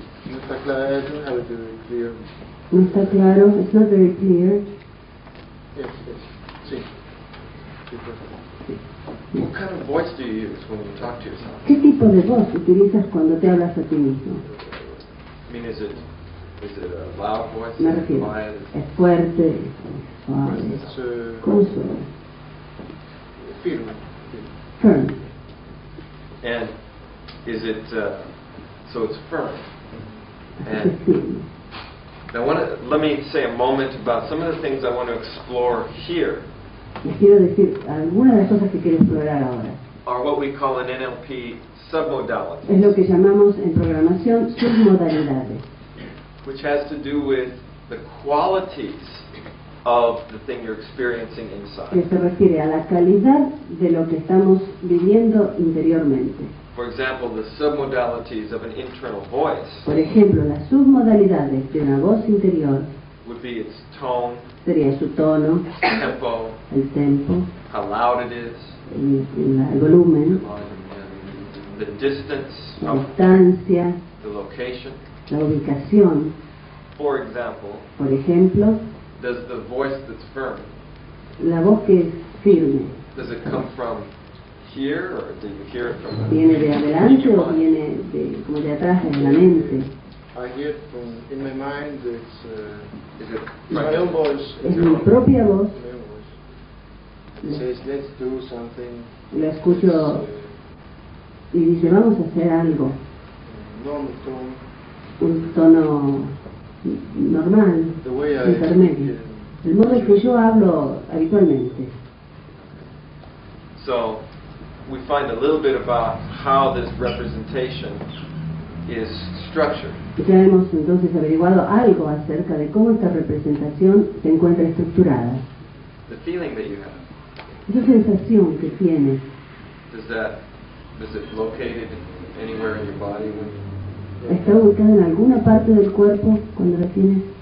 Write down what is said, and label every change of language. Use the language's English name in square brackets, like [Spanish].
[Spanish] No está claro, [English] I don't have it very clear. [Spanish] No está claro, [English] it's not very clear. Yes, yes. [Spanish] Sí. Sí, perfecto. [English] What kind of voice do you use when you talk to yourself? [Spanish] ¿Qué tipo de voz utilizas cuando te hablas a ti mismo? [English] I mean, is it a loud voice? [Spanish] Me [English] Is it [Spanish] refiero, [English] quiet? [Spanish] es fuerte, es suave. Es ¿Cómo suena? firme. [English] Firm. And is it, so it's firm. [Spanish] Es [English] And [Spanish] firme. [English] now let me say a moment about some of the things I want to explore here [Spanish] Les quiero decir, algunas de las cosas que quiero explorar ahora [English] are what we call in NLP submodalities, [Spanish] es lo que llamamos en programación submodalidades, [English] which has to do with the qualities of the thing you're experiencing [Spanish] que [English] inside. [Spanish] se refiere a la calidad de lo que estamos viviendo interiormente. [English] For example, the submodalities of an internal voice [Spanish] Por ejemplo, las submodalidades de una voz interior [English] would be its tone, [Spanish] sería su tono, [English] tempo, [Spanish] el tempo, [English] how loud it is, [Spanish] el volumen, [English] the distance, [Spanish] la distancia, [English] the location. [Spanish] la ubicación. [English] For example, [Spanish] Por ejemplo, [English] does the voice that's firm [Spanish] La voz que es firme. [English] Does it come from here, or do you hear it from the... [Spanish] ¿Viene de adelante o viene de, como de atrás, de la mente? [English] I hear it from in my mind. Is it my own voice. [Spanish] Es mi propia voz. [English] It says, let's do something. [Spanish] La escucho y dice, vamos a hacer algo. [English] Normal tone. [Spanish] Un tono normal, [English] The way I [Spanish] intermedio. El modo en que yo hablo habitualmente. [English] So, we find a little bit about how this representation is structured. [Spanish] Ya hemos entonces averiguado algo acerca de cómo esta representación se encuentra estructurada. [English] The feeling that you have, [Spanish] Esa sensación que tienes, [English] is it located anywhere in your body when [Spanish] ¿está ubicada en alguna parte del cuerpo cuando la tienes?